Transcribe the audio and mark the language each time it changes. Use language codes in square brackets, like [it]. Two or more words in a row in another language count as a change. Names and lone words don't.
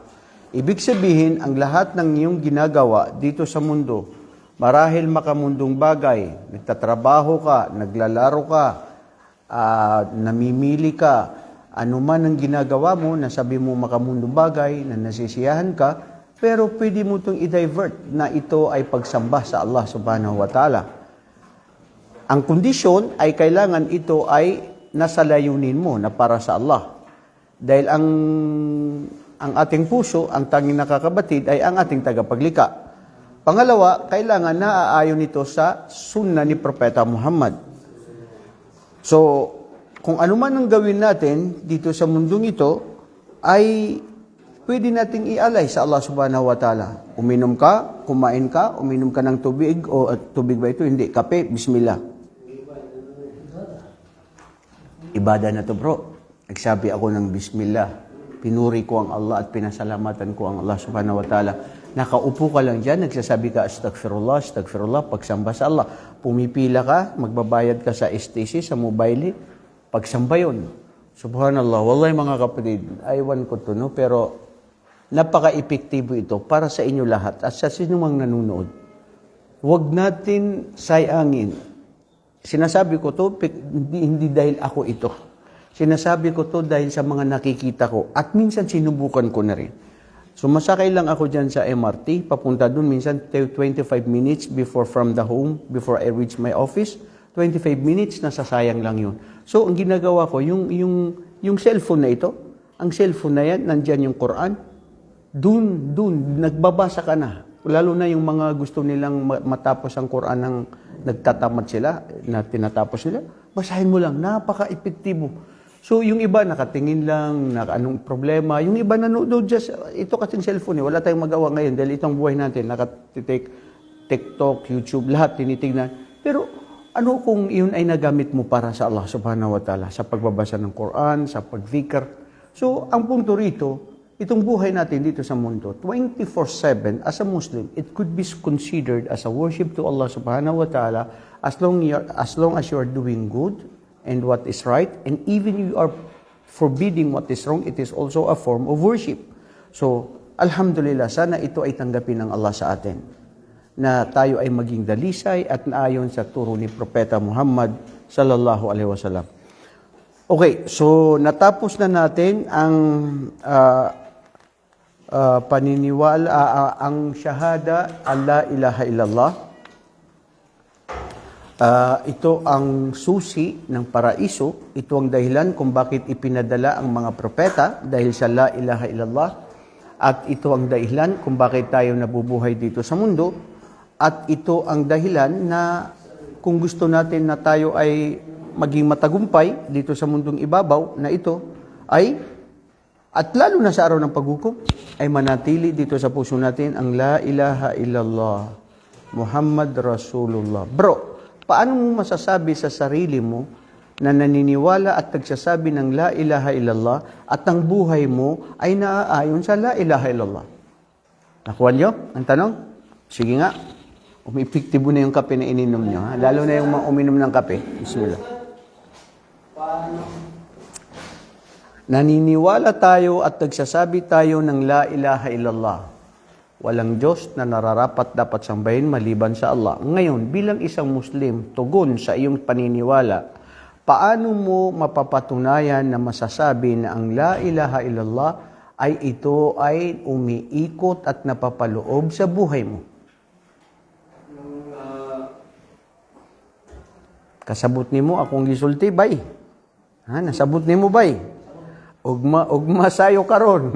[tl] Ibig sabihin, ang lahat ng iyong ginagawa dito sa mundo, marahil makamundong bagay, nagtatrabaho ka, naglalaro ka, namimili ka, anuman ang ginagawa mo, nasabi mo makamundong bagay, na nasisiyahan ka, pero pwede mo itong i-divert na ito ay pagsamba sa Allah [ar] سبحانه وتعالى. [tl] Ang kondisyon ay kailangan ito ay nasa layunin mo na para sa Allah. Dahil ang ating puso, ang tanging nakakabatid ay ang ating tagapaglikha. Pangalawa, kailangan naaayon ito sa sunna ni Propeta Muhammad. So, kung ano man ang gawin natin dito sa mundong ito, ay pwede nating ialay sa Allah [ar] سبحانه وتعالى. [tl] Uminom ka, kumain ka, uminom ka ng tubig, o tubig ba ito? Hindi, kape, bismillah. Ibadah na to bro. Nagsabi ako ng bismillah. Pinuri ko ang Allah at pinasalamatan ko ang Allah [ar] سبحانه وتعالى. [tl] Nakaupo ka lang dyan, nagsasabi ka, [ar] أستغفر الله، أستغفر الله, [tl] pagsamba sa Allah. Pumipila ka, magbabayad ka sa STC, sa mobile, pagsamba yun. [ar] سبحان الله، والله [tl] mga kapatid, aywan ko to, no? Pero napaka-epektibo ito para sa inyo lahat at sa sinumang nanonood. Huwag natin sayangin. Sinasabi ko to, hindi dahil ako ito. Sinasabi ko to dahil sa mga nakikita ko at minsan sinubukan ko na rin. Sumasakay lang ako dyan sa MRT, papunta dun minsan [en] 25 minutes from the home, before I reach my office. [tl] 25 minutes, nasasayang lang yun. So, ang ginagawa ko, yung cellphone na ito, ang cellphone na yan, nandyan yung Quran, dun, nagbabasa ka na. Lalo na yung mga gusto nilang matapos ang Quran ng nagtatamad sila, na tinatapos nila, basahin mo lang, napaka-epektibo. So, yung iba nakatingin lang, anong problema. Yung iba nanonood just, ito kasing cellphone, wala tayong magawa ngayon dahil itong buhay natin, nakatitik, TikTok, YouTube, lahat tinitingnan. Pero, ano kung yun ay nagamit mo para sa Allah [ar] سبحانه وتعالى, [tl] sa pagbabasa ng Quran, sa pag-zikr. [en] So, [tl] ang punto rito, itong buhay natin dito sa mundo, [en] 24/7 as a Muslim, it could be considered as a worship to Allah [ar] سبحانه وتعالى [en] as long as you are doing good, and what is right, and even you are forbidding what is wrong, it is also a form of worship. [tl] So, alhamdulillah, sana ito ay tanggapin ng Allah sa atin, na tayo ay maging dalisay at naayon sa turo ni Propeta Muhammad [ar] صلى الله عليه وسلم. [tl] Okay, so natapos na natin ang paniniwala, ang shahada, [ar] الله إله إلا الله. [tl] Ito ang susi ng paraiso. Ito ang dahilan kung bakit ipinadala ang mga propeta dahil sa [ar] لا إله إلا الله. [tl] At ito ang dahilan kung bakit tayo nabubuhay dito sa mundo. At ito ang dahilan na kung gusto natin na tayo ay maging matagumpay dito sa mundong ibabaw na ito ay, at lalo na sa araw ng paghukom, ay manatili dito sa puso natin ang [ar] لا إله إلا الله محمد رسول الله. [tl] Bro, paano mo masasabi sa sarili mo na naniniwala at nagsasabi ng [ar] لا إله إلا الله [tl] at ang buhay mo ay naaayon sa [ar] لا إله إلا الله? [tl] Nakuha niyo ang tanong? Sige nga. Umipiktibo na yung kape na ininom niyo. Ha? Lalo na yung uminom ng kape. Bismillah. Naniniwala tayo at nagsasabi tayo ng [ar] لا إله إلا الله. [tl] Walang Diyos na nararapat dapat sambahin maliban sa Allah. Ngayon, bilang isang Muslim, tugon sa iyong paniniwala, paano mo mapapatunayan na masasabi na ang [ar] لا إله إلا الله [tl] ay ito ay umiikot at napapaloob sa buhay mo? [ceb] Kasabot ni mo akong gisulti, bay. Ha, nasabot ni mo, bay. ugma sayo karon.